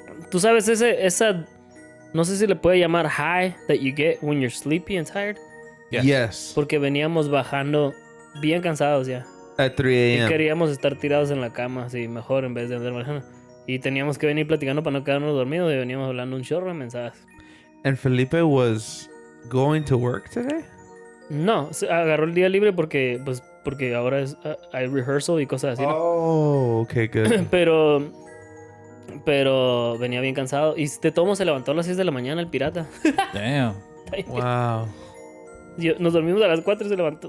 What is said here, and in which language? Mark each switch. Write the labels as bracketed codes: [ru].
[es] Tú sabes, esa... No sé si le puede llamar [en] high that you get when you're sleepy and tired. Yeah. Yes. [es] Porque veníamos bajando bien cansados ya. [en] At 3 [es] Y [en] a.m. [es] queríamos estar tirados en la cama, así, mejor en vez de andar manejando. Y teníamos que venir platicando para no quedarnos dormidos y veníamos hablando un chorro de mensajes. [en] And Felipe was going to work today? [es] No, agarró el día libre porque ahora hay rehearsal y cosas así, ¿no? [en] Oh, okay, good. [es] Pero venía bien cansado. Y de todo modo se levantó a las 6 de la mañana el pirata. [en] Damn. Wow. [es] Nos dormimos a las 4 y se levantó.